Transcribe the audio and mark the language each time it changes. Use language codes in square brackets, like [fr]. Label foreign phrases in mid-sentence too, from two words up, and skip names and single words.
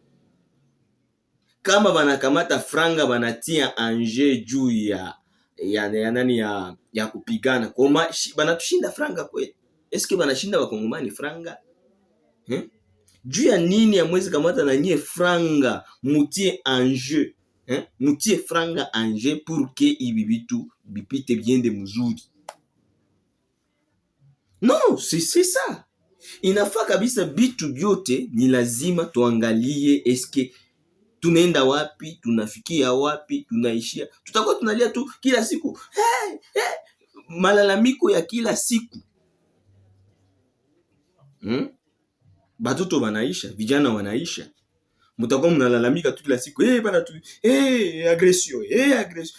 [sw] Kama banakamata franga banatia anje juu ya kupigana, koma banatushinda franga kweli? Eske banashinda bakongomani franga? Juu ya nini ya mwezi kamata na nyie franga mutie anje? Mutie franga anje [fr] pour que [sw] ibi bitu bipite biende mzuri. [fr] Non, c'est ça. [sw] Inafaa kabisa bitu byote ni lazima tuangalie eske tunaenda wapi? Tunafikia wapi? Tunaishia? Tutakuwa tunalia tu kila siku malalamiko ya kila siku. Batoto wanaisha, vijana wanaisha, mutakuwa mnalalamika tu kila siku bana tu [fr] agression agression.